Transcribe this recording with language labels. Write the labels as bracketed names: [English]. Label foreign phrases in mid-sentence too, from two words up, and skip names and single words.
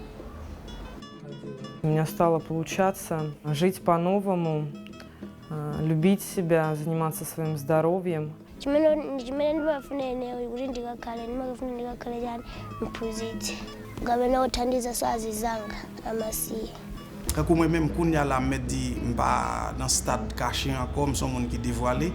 [Russian] У меня стало получаться жить по-новому, любить себя, заниматься своим здоровьем. [French] Quand moi-même, quand je me dis que je suis dans un stade caché encore, je suis dévoilé.